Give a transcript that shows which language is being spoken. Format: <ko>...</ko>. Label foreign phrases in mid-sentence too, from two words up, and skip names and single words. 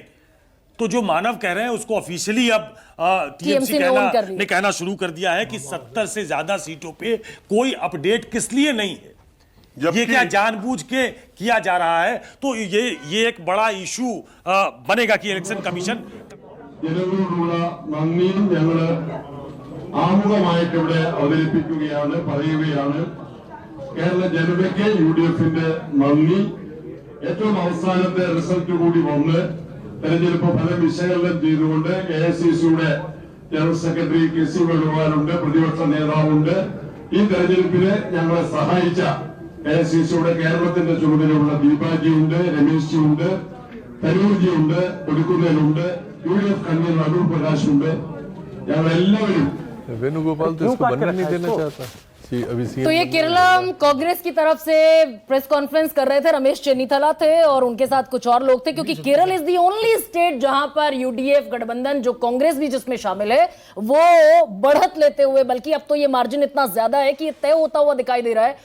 <hi>तो जो मानव कह रहे हैं उसको ऑफिशियली अब टीएमसी ने कहना शुरू कर दिया है कि 70 से ज्यादा सीटों पे कोई अपडेट किस लिए नहीं है। ये क्या जानबूझ के किया जा रहा है? तो ये एक बड़ा इशू बनेगा कि इलेक्शन कमीशन</hi> <ml>ആമുഖമായിട്ട് ഇവിടെ അവതരിപ്പിക്കുകയാണ്, പറയുകയാണ്. കേരള ജനതയ്ക്ക് യുഡിഎഫിന്റെ നന്ദി. ഏറ്റവും അവസാനത്തെ റിസൾട്ട് കൂടി വന്ന് തെരഞ്ഞെടുപ്പ് ഫലം വിശകലനം ചെയ്തുകൊണ്ട് എഐസിസിയുടെ ജനറൽ സെക്രട്ടറി കെ സി വേണുഗോപാലുണ്ട്, പ്രതിപക്ഷ നേതാവുണ്ട്. ഈ തെരഞ്ഞെടുപ്പിന് ഞങ്ങളെ സഹായിച്ച എഐസിസിയുടെ കേരളത്തിന്റെ ചുമതലയുള്ള ദീപാജിയുണ്ട്, രമേശ് ജി ഉണ്ട്, തരൂർജി ഉണ്ട്, കൊടുക്കുന്നതിലുണ്ട്, യുഡിഎഫ് കൺവീനർ അടൂർ പ്രകാശ് ഉണ്ട്. ഞങ്ങൾ എല്ലാവരും</ml> <hi>वेणुगोपाल तो इसको बनने नहीं देना चाहता। तो ये केरला कांग्रेस की तरफ से</hi> <en>press conference</en> <hi>कर रहे थे, रमेश चेन्नीथला थे और उनके साथ कुछ और लोग थे, क्योंकि केरल</hi> <en>is the only state</en> <hi>जहां पर यूडीएफ गठबंधन, जो कांग्रेस भी जिसमें शामिल है, वो बढ़त लेते हुए, बल्कि अब तो ये मार्जिन इतना ज्यादा है कि ये तय होता हुआ दिखाई दे रहा है।</hi>